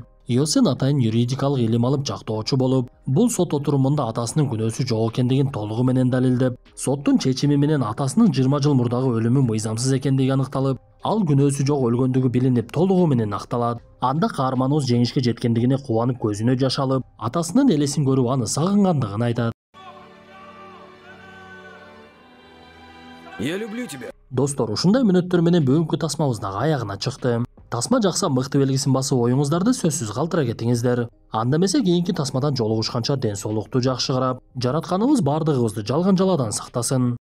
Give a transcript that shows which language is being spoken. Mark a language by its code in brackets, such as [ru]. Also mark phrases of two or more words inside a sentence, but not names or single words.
[ky] Йосун атайын юридикалык илим алып жактоочу болуп, бул сот отурумунда атасынын күнөөсү жок экендигин толугу менен далилдеп, соттун чечими менен атасынын 20 жыл мурдагы өлүмү мыйзамсыз экендиги аныкталып, ал күнөөсү жок өлгөндүгү билинип толугу менен акталат. Анда каарманыбыз жеңишке жеткендигине кубанып көзүнө жаш алып, атасынын элесин көрүп аны сагынгандыгын айтат. [ru] Я люблю тебя. [ky] Достор, ушундай мүнөттөр менен бүгүнкү тасмабыз дагы аягына чыкты. Тасма жакса мыкты белгисин басып, оюңуздарды сөзсүз калтыра кетиңиздер. Анда эмесе кийинки тасмадан жолугушканча ден соолукту жакшы карап, жаратканыбыз бардыгыбызды жалган жаладан сактасын.